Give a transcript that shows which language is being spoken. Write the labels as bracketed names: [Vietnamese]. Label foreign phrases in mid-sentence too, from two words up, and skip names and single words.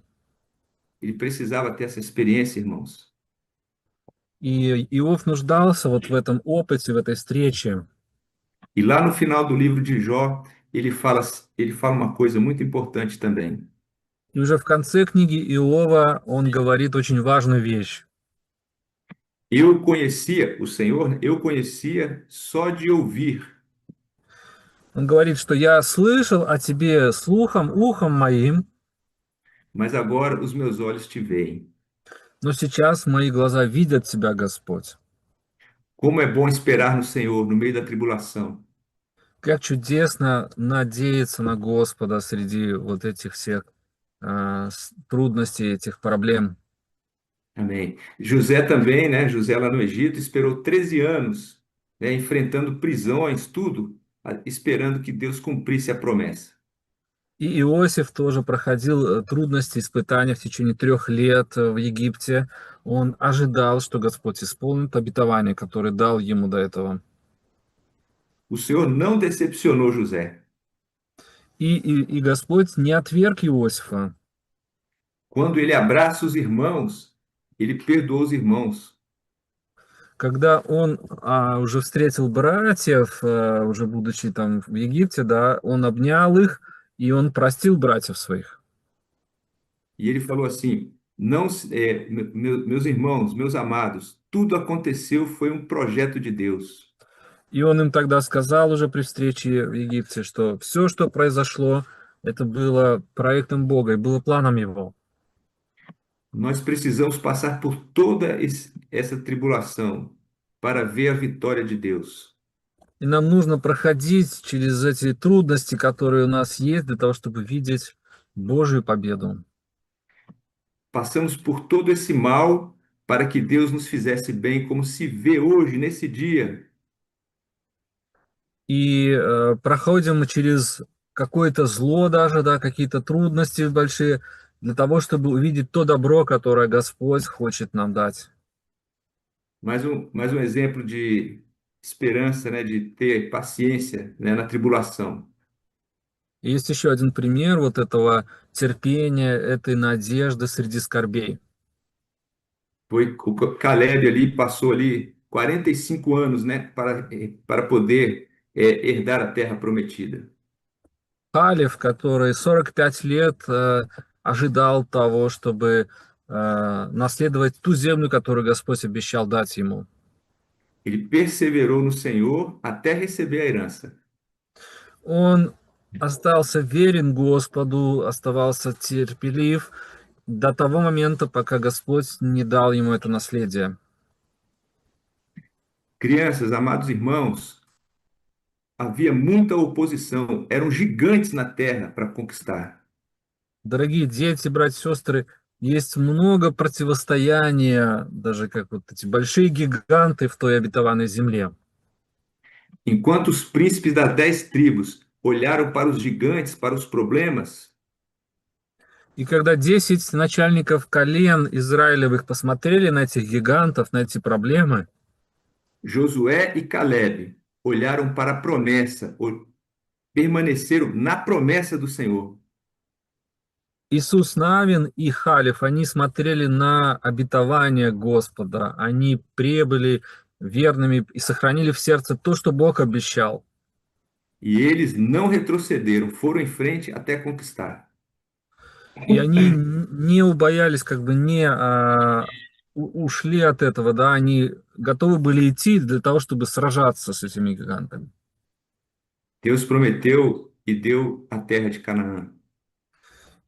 [Portuguese] Ele precisava ter essa experiência, irmãos. [Russian] И Иов нуждался вот в этом опыте, в этой встрече. [Portuguese] E lá no final do livro de Jó, ele fala uma coisa muito importante também. [Russian] И уже в конце книги Иова он говорит очень важную вещь. [Portuguese] Eu conhecia o Senhor, eu conhecia só de ouvir, [Russian] Он говорит, что я слышал о тебе слухом, ухом моим, [Portuguese] mas agora os meus olhos te veem. [Russian] но сейчас мои глаза видят тебя, Господь. [Portuguese] Como é bom esperar no Senhor no meio da tribulação. [Russian] Как чудесно надеяться на Господа среди вот этих всех трудностей, этих проблем. [Portuguese] Amém. José também, né? José lá no Egito esperou 13 anos, né? Enfrentando prisões, tudo, esperando que Deus cumprisse a promessa. [Russian] И Иосиф тоже проходил трудности, испытания в течение 3 лет в Египте. Он ожидал, что Господь исполнит обетование, которое дал ему до этого. [Portuguese] O Senhor não decepcionou José. [Russian] И Господь не отверг Иосифа. [Portuguese] Quando ele abraça os irmãos, ele perdoou os irmãos. [Russian] Когда он уже vстретил братьев, уже будучи там в Египте, да, он обнял их, и он простил братьев своих. [Portuguese] E ele falou assim: não, meus irmãos, meus amados, tudo aconteceu, foi um projeto de Deus. [Russian] И он им тогда сказал уже при встрече в Египте, что все, что произошло, это было проектом Бога и было планом Его. [Portuguese] Nós precisamos passar por toda essa tribulação para ver a vitória de Deus. [Russian] И нам нужно проходить через эти трудности, которые у нас есть, для того, чтобы видеть Божию победу. [Portuguese] Passamos por todo esse mal para que Deus nos fizesse bem, como se vê hoje, nesse dia. [Russian] И проходим мы через какое-то зло даже, да, какие-то трудности большие, для того, чтобы увидеть то добро, которое Господь хочет нам дать. [Portuguese] Mais um exemplo de esperança, né, de ter paciência, né, na tribulação. [Russian] И есть еще один пример вот этого терпения, этой надежды среди скорбей. [Portuguese] Foi o Caleb ali, passou ali 45 anos, né, para poder herdar a terra prometida. [Russian] Халев, который 45 лет ожидал того, чтобы наследовать ту землю, которую Господь обещал дать ему. [Portuguese] Ele perseverou no Senhor até receber a herança. [Russian] Он остался верен Господу, оставался терпелив до того момента, пока Господь не дал ему это наследие. [Portuguese] Crianças, amados irmãos, havia muita oposição, eram gigantes na terra para conquistar. [Russian] Дорогие дети, братья и сестры, есть много противостояния, даже как вот эти большие гиганты в той обетованной земле. [Portuguese] Enquanto os príncipes das 10 tribos olharam para os gigantes, para os problemas, [Russian] И когда 10 начальников колен Израилевых посмотрели на этих гигантов, на эти проблемы, [Portuguese] Josué e Caleb olharam para a promessa, permaneceram na promessa do Senhor. [Russian] Иисус Навин и Халев, они смотрели на обетование Господа, они пребыли верными и сохранили в сердце то, что Бог обещал. [Portuguese] E eles não retrocederam, foram em frente até conquistar. [Russian] И они не убоялись, как бы не ушли от этого, да, они готовы были идти для того, чтобы сражаться с этими гигантами. [Portuguese] Deus prometeu e deu a terra de Canaã.